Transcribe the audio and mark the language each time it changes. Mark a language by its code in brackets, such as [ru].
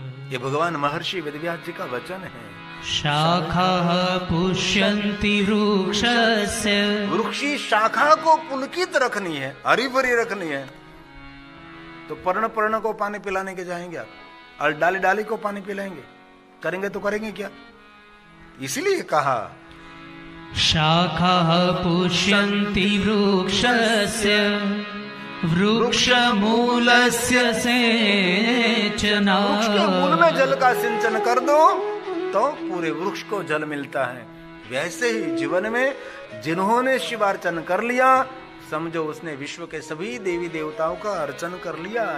[hi] ये भगवान महर्षि वेदव्यास जी का वचन है। [sa] शाखा पुष्यन्ति वृक्षस्य। [hi] वृक्षी शाखा को पुलकित रखनी है, हरी भरी रखनी है, तो पर्ण पर्ण को पानी पिलाने के जाएंगे आप, और डाली डाली को पानी पिलाएंगे, करेंगे तो करेंगे क्या? इसलिए कहा [sa] शाखाः पुष्यन्ति वृक्षस्य वृक्षमूलस्य सेचना। [hi] वृक्ष के मूल में जल का सिंचन कर दो तो पूरे वृक्ष को जल मिलता है। वैसे ही जीवन में जिन्होंने शिवार्चन कर लिया, समझो उसने विश्व के सभी देवी देवताओं का अर्चन कर लिया।